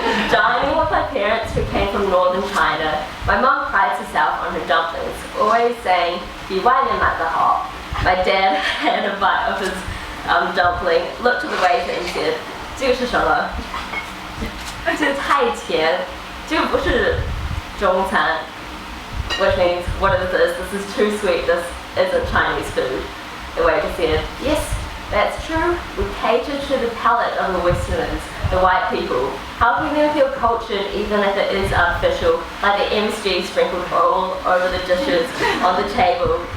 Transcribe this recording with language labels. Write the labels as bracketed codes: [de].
[en] Dining with my parents who came from northern China, my mum prides herself on her dumplings, always saying, "Be white and like the hot." My dad had a bite of his dumpling, looked at the waiter and said, [zh] "这个是什么?" 这个太甜，这个不是中餐. [en] Which means, what is this? This is too sweet, this isn't Chinese food. The waiter said, "Yes, that's true. We cater to the palate of the Westerners, the white people, helping them feel cultured even if it is artificial, like the MSG sprinkled all over the dishes on the table.